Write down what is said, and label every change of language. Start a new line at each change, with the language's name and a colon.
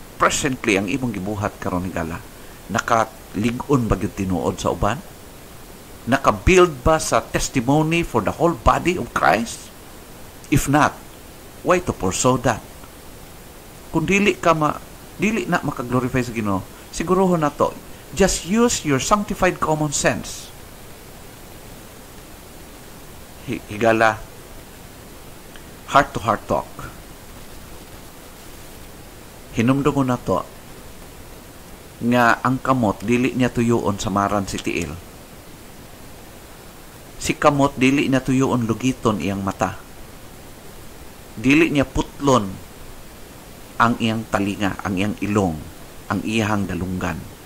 Cebuano: presently ang imong gibuhat karon higala nakaligon ba gyud tinuod sa uban? Naka-build ba sa
English: testimony for the whole body of Christ? If not, why to pursue that?
Cebuano: Kung dili na makaglorify sa Ginoo, sigurohon na to,
English: just use your sanctified common sense. Higala, heart-to-heart talk.
Cebuano: Hinumdum mo na to, nga ang kamot, dili niya tuyoon sa maran si tiil. Si kamot, dili niya tuyoon lugiton iyang mata. Dili niya putlon ang iyang talinga, ang iyang ilong, ang iyang dalunggan.